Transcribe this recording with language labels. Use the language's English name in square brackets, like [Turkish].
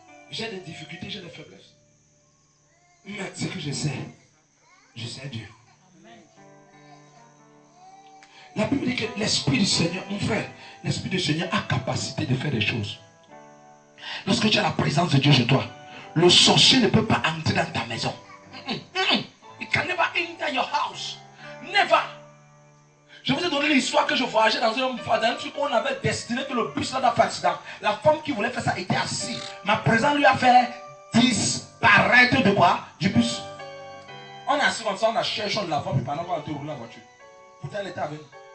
[French] J'ai des difficultés, j'ai des faiblesses. Mais ce que je sais Dieu. La Bible dit que l'Esprit du Seigneur, mon frère, l'Esprit du Seigneur a capacité de faire des choses. Lorsque tu as la présence de Dieu chez toi, le sorcier ne peut pas entrer dans ta maison. [English] It can never enter your house. Never. [French] Je vous ai donné l'histoire que je voyageais dans un truc où on avait destiné que le bus là doit faire accident. La femme qui voulait faire ça était assise. Ma présence lui a fait disparaître de quoi? Du bus. On est assis comme ça, on a cherché de la femme, et pendant qu'on a été roulé la voiture. Pourtant elle était avec nous.